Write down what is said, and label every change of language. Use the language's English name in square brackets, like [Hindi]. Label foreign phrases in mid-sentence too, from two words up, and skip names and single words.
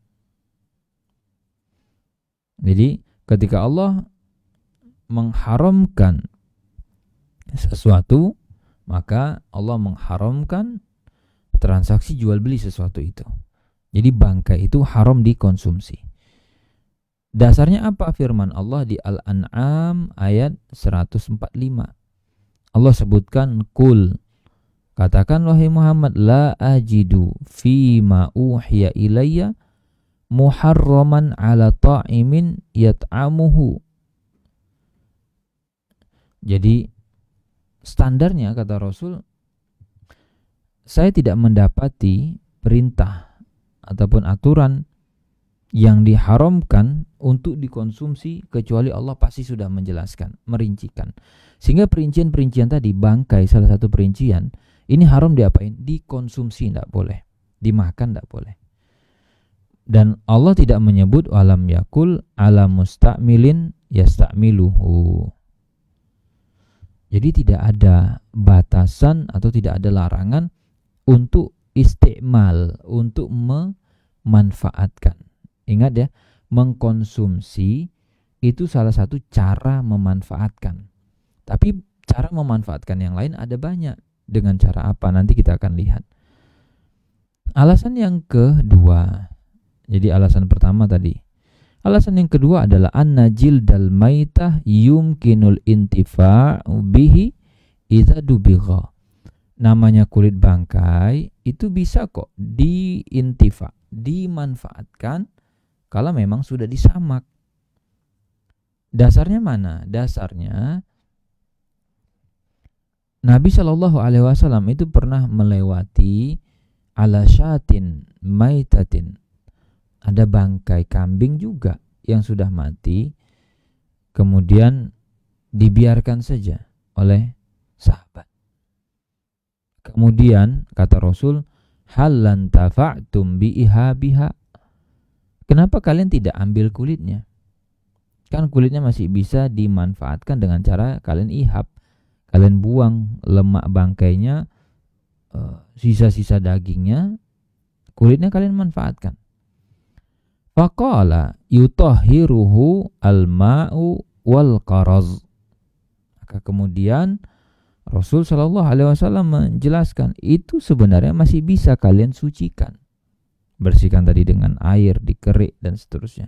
[Indonesian] Jadi ketika Allah mengharamkan sesuatu, maka Allah mengharamkan transaksi jual beli sesuatu itu. Jadi bangkai itu haram dikonsumsi. Dasarnya apa? Firman Allah di Al-An'am ayat 145. Allah sebutkan, Qul, katakan wahai Muhammad, [Arabic] لا أجد فيما أوحي إلي محرما على طاعم يطعمه. [Indonesian] Jadi standarnya, kata Rasul, saya tidak mendapati perintah ataupun aturan yang diharamkan untuk dikonsumsi kecuali Allah pasti sudah menjelaskan, merincikan. Sehingga perincian-perincian tadi, bangkai salah satu perincian, ini haram diapain? Dikonsumsi, tidak boleh. Dimakan tidak boleh. Dan Allah tidak menyebut [Arabic] لم يقل على مستعمل يستعمله. [Indonesian] Jadi tidak ada batasan atau tidak ada larangan untuk istimal, untuk memanfaatkan. Ingat ya, mengkonsumsi itu salah satu cara memanfaatkan. Tapi cara memanfaatkan yang lain ada banyak. Dengan cara apa? Nanti kita akan lihat. Alasan yang kedua. Jadi alasan pertama tadi. Alasan yang kedua adalah [Arabic] أن جلد الميتة يمكن الانتفاع به إذا دبغ. [Indonesian] Namanya kulit bangkai itu bisa kok dimanfaatkan kalau memang sudah disamak. Dasarnya mana? Dasarnya Nabi Shallallahu Alaihi Wasallam itu pernah melewati [Arabic] على شاة ميتة. [Indonesian] Ada bangkai kambing juga yang sudah mati, kemudian dibiarkan saja oleh sahabat. Kemudian kata Rasul, [Arabic] هلا انتفعتم بإهابها. [Indonesian] Kenapa kalian tidak ambil kulitnya? Kan kulitnya masih bisa dimanfaatkan dengan cara kalian ihab. Kalian buang lemak bangkainya, sisa-sisa dagingnya, kulitnya kalian manfaatkan. [Arabic] فقال يطهره الماء والقرظ. [Indonesian] Maka kemudian Rasul Shallallahu Alaihi Wasallam menjelaskan itu sebenarnya masih bisa kalian sucikan. Bersihkan tadi dengan air, dikerik dan seterusnya.